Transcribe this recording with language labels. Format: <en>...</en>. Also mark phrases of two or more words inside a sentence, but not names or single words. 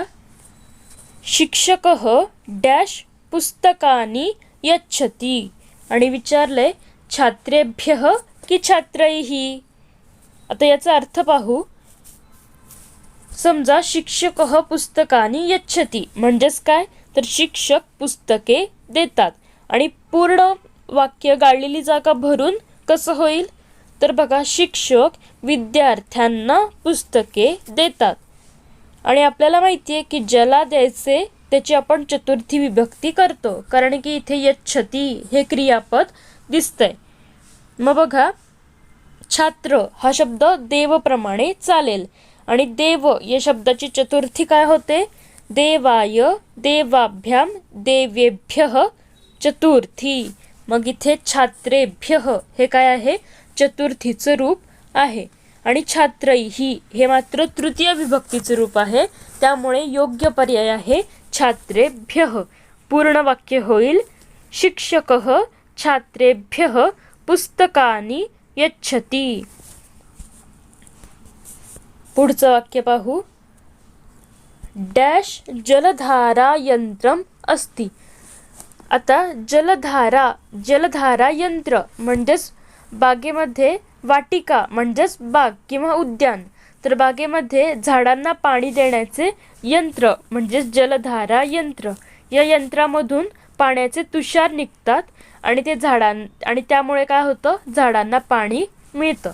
<sa>शिक्षकः डॅश पुस्तकानि यच्छति</sa> <mr>आणि विचारलंय</mr> <sa>छात्रेभ्यः की छात्रैः.</sa> <mr>आता याचा अर्थ पाहू. समजा</mr> <sa>शिक्षकः पुस्तकानि यच्छति</sa> <mr>म्हणजेच काय, तर शिक्षक पुस्तके देतात आणि पूर्ण वाक्य गाळलेली जागा भरून कसं होईल, तर बघा शिक्षक विद्यार्थ्यांना पुस्तके देतात आणि आपल्याला माहिती आहे की ज्याला द्यायचे त्याची आपण चतुर्थी विभक्ती करतो, कारण की इथे यच्छति हे क्रियापद दिसतंय. मग बघा छात्र हा शब्द देवप्रमाणे चालेल आणि देव या शब्दाची चतुर्थी काय होते,</mr> <sa>देवाय देवाभ्याम देवेभ्यः चतुर्थी.</sa> <mr>मग इथे छात्रेभ्यः हे काय आहे, चतुर्थीचं रूप आहे आणि छात्रैः हे मात्र तृतीय विभक्तीचं रूप आहे, त्यामुळे योग्य पर्याय आहे छात्रेभ्यः. पूर्ण वाक्य होईल</mr> <sa>शिक्षकः छात्रेभ्यः पुस्तकानि यच्छति.</sa> <mr>पुढचं वाक्य पाहू.</mr> <sa>डॅश जलधारा यंत्रम अस्ति.</sa> <mr>आता जलधारा यंत्र म्हणजेच बागेमध्ये वाटिका म्हणजेच बाग किंवा उद्यान, तर बागेमध्ये झाडांना पाणी देण्याचे यंत्र म्हणजेच जलधारा यंत्र. या यंत्रामधून पाण्याचे तुषार निघतात आणि ते आणि त्यामुळे काय होतं, झाडांना पाणी मिळतं.</mr>